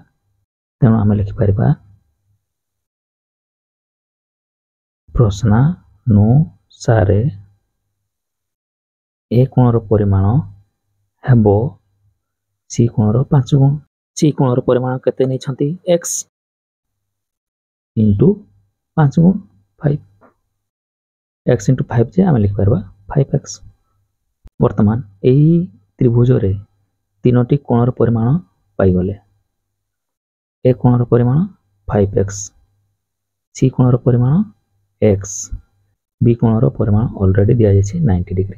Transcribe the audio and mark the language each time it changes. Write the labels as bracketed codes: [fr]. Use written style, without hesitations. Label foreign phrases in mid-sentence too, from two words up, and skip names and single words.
[or] ତେଣୁ ଆମେ ଲେଖି ପାରିବା ପ୍ରଶ୍ନାନୁସାରେ ଏ କୋଣର ପରିମାଣ ହେବ ସି କୋଣର 5 ଗୁଣ। ସି କୋଣର ପରିମାଣ କେତେ ନେଇ ଛନ୍ତି x ଇଣ୍ଟୁ 5 ଗୁଣ 5 x ଇଣ୍ଟୁ 5 ଯେ ଆମେ ଲେଖି ପାରିବା 5x। ବର୍ତ୍ତମାନ ଏହି ତ୍ରିଭୁଜ ରେ ତିନୋଟି କୋଣର ପରିମାଣ ପାଇ ଗଲେ। ଏ କୋଣର ପରିମାଣ 5x, ସି କୋଣର ପରିମାଣ x, ବି କୋଣର ପରିମାଣ ଅଲରେଡି ଦିଆ ଯାଇଛି 90 ଡିଗ୍ରୀ।